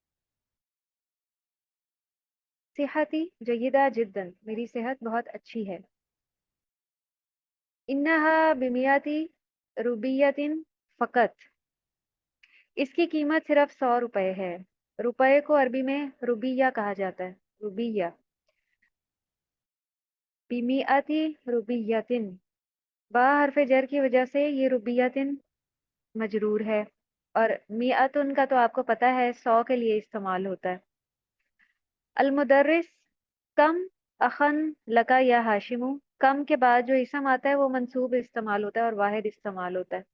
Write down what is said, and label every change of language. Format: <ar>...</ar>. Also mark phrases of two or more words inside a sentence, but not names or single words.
<ar>صحتی جیدہ جدن،</ar> <ur>میری صحت بہت اچھی ہے.</ur> <ar>انہا بمیاتی روبیتن فقط،</ar> <ur>اس کی قیمت صرف 100 روپے ہے. روپے کو عربی میں روبیہ کہا جاتا ہے، روبیہ.</ur> <ar>بمئة روبية,</ar> <ur>با حرفِ جر کی وجہ سے یہ روبیتن مجرور ہے، اور مئتن کا تو آپ کو پتا ہے 100 کے لیے استعمال ہوتا ہے.</ur> <ar>المدرس كم أخا لك يا هاشم,</ar> <ur>کم کے بعد جو اسم آتا ہے وہ منصوب استعمال ہوتا ہے اور واحد استعمال ہوتا ہے.</ur>